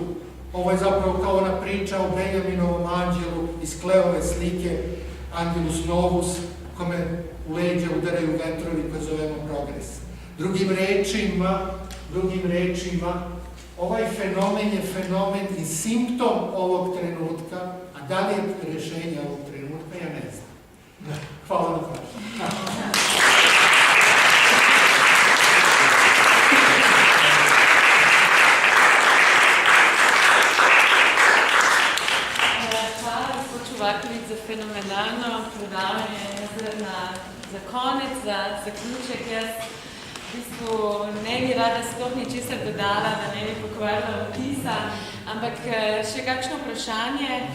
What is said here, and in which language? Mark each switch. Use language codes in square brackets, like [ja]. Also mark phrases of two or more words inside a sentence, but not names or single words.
[sr] Ovo je zapravo kao ona priča o Benjaminovom anđelu iz Kleove slike Angelus Novus, kome u leđa udaraju vetrovi koje zovemo progres. Drugim rečima, ovaj fenomen je fenomen i simptom ovog trenutka, a da li je rešenje ovog trenutka, ja ne znam. Hvala na pažnju. [sl] Čuvaković za fenomenalno predavanje. Za konec, za zaključek, jaz v bistvu ne bi rada sploh ničesar dodala, da ne bi pokvarila vtisa, ampak še kakšno vprašanje.